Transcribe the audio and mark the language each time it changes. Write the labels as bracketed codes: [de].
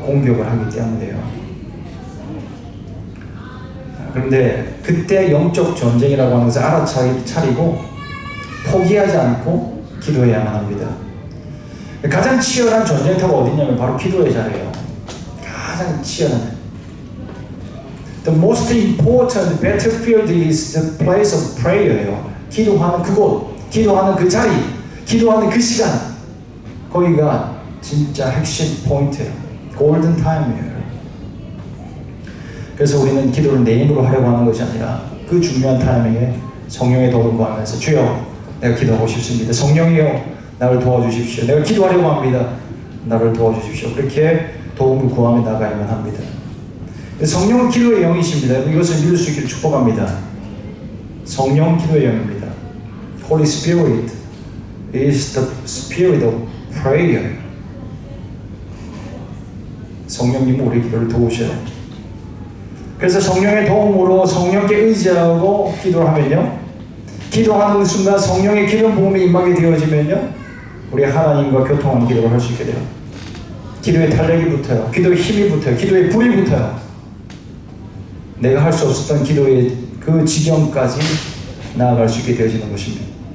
[ko] 공격을 하기 때문이에요. 그런데 그때 영적 전쟁이라고 하는 것을 알아차리고 포기하지 않고 기도해야만 합니다. 가장 치열한 전쟁터가 어디냐면 바로 기도의 자리예요. 가장 치열한. [en] The most important battlefield is the place of prayer예요. [ko] 기도하는 그곳, 기도하는 그 자리, 기도하는 그 시간, 거기가 진짜 핵심 포인트예요. 골든 타임이에요. 그래서 우리는 기도를 내 힘으로 하려고 하는 것이 아니라 그 중요한 타이밍에 성령의 도움을 구하면서 주여 내가 기도하고 싶습니다. 성령이여 나를 도와주십시오. 내가 기도하려고 합니다. 나를 도와주십시오. 그렇게 도움을 구하며 나가야만 합니다. 성령은 기도의 영이십니다. 이것을 믿을 수 있기를 축복합니다. 성령 기도의 영입니다. [en] Holy Spirit is the spirit of prayer. [ko] 성령님은 우리 기도를 도우셔요. 그래서 성령의 도움으로 성령께 의지하고 기도를 하면요, 기도하는 순간 성령의 기름 부음이 임하게 되어지면요, 우리 하나님과 교통하는 기도를 할 수 있게 돼요. 기도의 탄력이 붙어요. 기도의 힘이 붙어요. 기도의 불이 붙어요. 내가 할 수 없었던 기도의 그 지경까지 나아갈 수 있게 되어지는 것입니다.